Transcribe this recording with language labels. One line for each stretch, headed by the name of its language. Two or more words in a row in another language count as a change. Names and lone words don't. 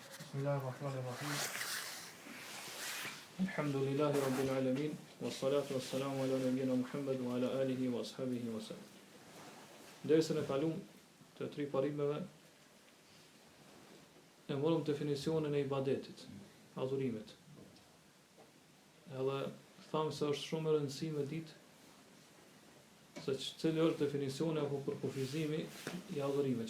Arabic: بسم الله الرحمن الرحيم الحمد لله رب العالمين والصلاة والسلام على نبينا محمد وعلى آله وأصحابه وسلم.
Albanian: Dersën e kalum të tri parimeve e morëm definicionin e ibadetit, adhurimet. Edhe thamë se është shumë e rëndësishme ditë se cili është definicioni apo përkufizimi i adhurimit.